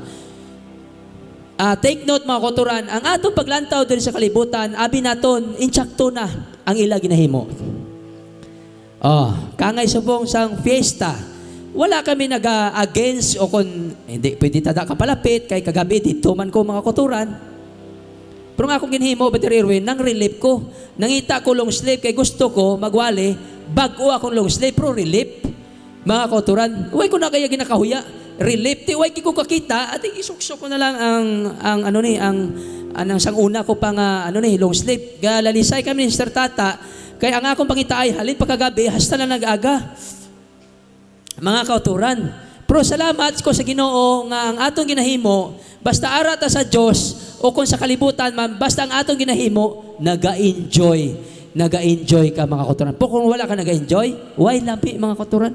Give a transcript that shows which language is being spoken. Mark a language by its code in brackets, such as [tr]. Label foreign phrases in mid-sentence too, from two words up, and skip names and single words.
[hil] Take note, mga kauturan, ang atong paglantaw diri sa kalibutan, abi naton insakto na ang ila ginahimo. Kangay subong sang fiesta, wala kami nag-against o kung hindi pwede tada kapalapit kay kagabi dito man ko, mga kauturan. Pero nga akong ginhimo, Brother Irwin, nang relief ko. Nangita ko [en] long sleeve, [hil] kay gusto ko magwali, bago akong [en] long sleeve, [hil] pero relief. Mga kauturan, huwag ko na kaya ginakahuya. Relief, huwag ko kakita, at isuksok ko na lang ang sanguna ko pang [en] long sleeve. [hil] Galalisay kami ni Sister Tata, kaya ang akong pangitaay, halin pagkagabi, hasta na nag-aga. Mga kauturan, pero salamat ko sa Ginoo nga ang atong ginahimo, basta arata sa Diyos, o kung sa kalibutan man, basta ang atong ginahimo, naga-enjoy. Naga-enjoy ka, mga kauturan. Po kung wala ka naga-enjoy, why lami, mga kauturan?